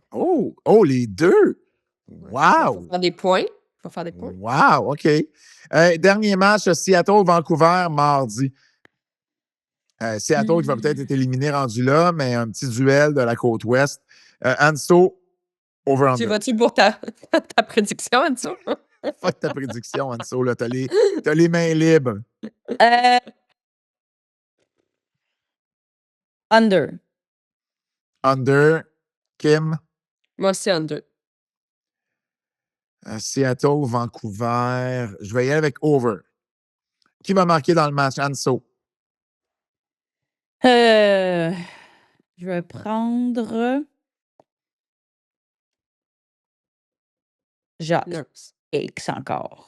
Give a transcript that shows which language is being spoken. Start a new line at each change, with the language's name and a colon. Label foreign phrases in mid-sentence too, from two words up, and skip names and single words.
French: Oh, les deux! Wow! Il faut faire des points. Wow, OK. Dernier match, Seattle-Vancouver, mardi. Seattle qui va peut-être être éliminé rendu là, mais un petit duel de la côte ouest. Anso, over-under. Tu vas-tu pour ta prédiction, Anso? Fuck ta prédiction, Anso. T'as les mains libres. Under. Under. Kim? Moi aussi, under. Seattle, Vancouver. Je vais y aller avec over. Qui va marquer dans le match? Anso. Je vais prendre Jacques X encore.